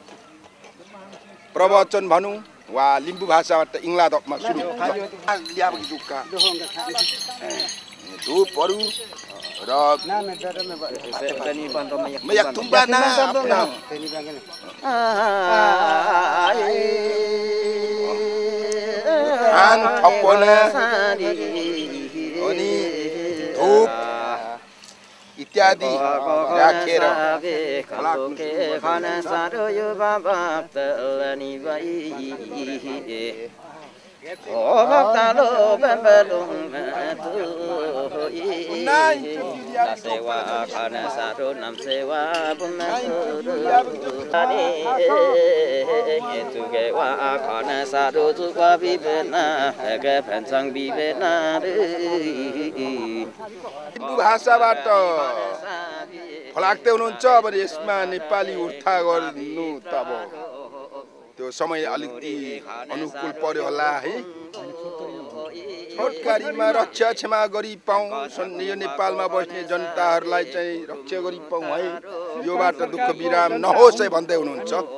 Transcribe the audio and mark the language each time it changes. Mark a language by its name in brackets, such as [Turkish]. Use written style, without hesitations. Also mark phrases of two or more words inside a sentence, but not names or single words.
[Nepali] प्रवचन भनौँ वा लिम्बू भाषाबाट इङ्लादमा सुरु धुपहरू र अनि धुप इत्यादि राखेर [Limbu] sewa kana saro nam sewa kana saro tu kwa bibena ke pansang bibena [Nepali] लिम्बू भाषाबाट फलाक्दै हुनुहुन्छ। अब यसमा नेपाली उर्था गर्नु त अब त्यो समय अलिकति अनुकूल पर्यो होला है। छोटकारीमा रक्षा क्षमा गरी पाऊँ यो नेपालमा बस्ने जनताहरूलाई चाहिँ रक्षा गरी पाऊँ है, योबाट दुःख विराम नहोस् है भन्दै हुनुहुन्छ।